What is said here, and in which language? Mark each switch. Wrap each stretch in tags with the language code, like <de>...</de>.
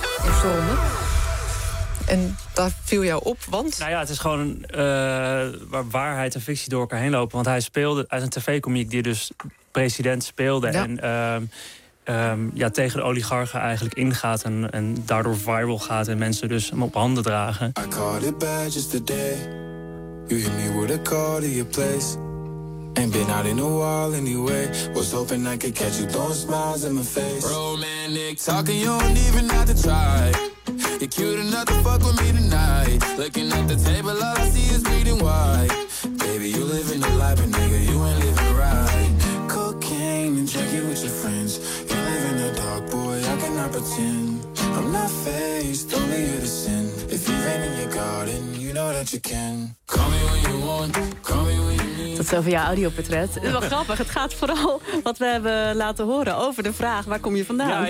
<nl>Eerste ronde. En daar viel jou op, want... Nou ja, het is gewoon waar waarheid en fictie door elkaar heen lopen. Want hij speelde, hij is een tv-komiek die dus president speelde. Ja. En tegen de oligarchen eigenlijk ingaat en daardoor viral gaat. En mensen dus hem op handen dragen.</nl> <en>I caught it bad just today. You hit me with a call to your place. Ain't been out in a while anyway. Was hoping I could catch you throwing smiles in my face. Romantic talking, you don't even have to try. You're cute enough to fuck with me tonight. Looking at the table, all I see is bleeding white. Baby, you living a life, but nigga, you ain't living right. Cocaine and drinking with your friends. You live in the dark, boy, I cannot pretend. I'm not fazed, only you to sin. If you've been in your garden, you know that you can. Call me when you want, call me when you need.</en> <nl>Tot zover jouw audioportret. Het is wel grappig, het gaat vooral wat we hebben laten horen over de vraag, waar kom je vandaan?</nl>